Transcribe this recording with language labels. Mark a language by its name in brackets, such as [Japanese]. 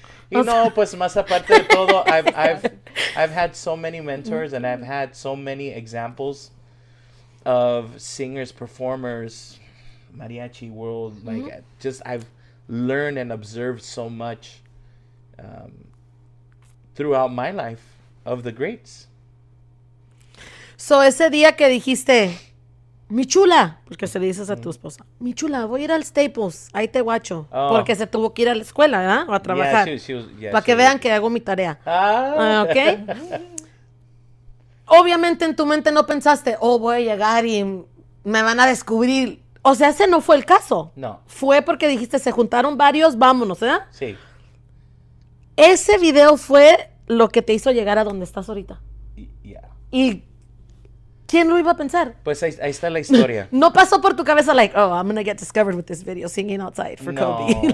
[Spanish] Y no, pues más aparte de todo, [English] I've had so many mentors, and I've had so many examples of singers, performers, mariachi world. Like, just I've learned and observed so much throughout my life of the greats. [Spanish] So ese día que dijiste, mi chula, porque se le dices a tu esposa, mi chula, voy a ir al Staples, ahí te guacho, porque se tuvo que ir a la escuela, ¿verdad? O a trabajar, para que vean que hago mi tarea. ¿Ok? Obviamente en tu mente no pensaste, voy a llegar y me van a descubrir. O sea, ese no fue el caso. No. Fue porque dijiste, se juntaron varios, vámonos, ¿verdad? Sí. Ese video fue lo que te hizo llegar a donde estás ahorita. [English] Yeah. [Spanish] Y ¿quién lo iba a pensar? Pues ahí está la historia. No pasó por tu cabeza [English] like, I'm going to get discovered with this video singing outside for Kobe.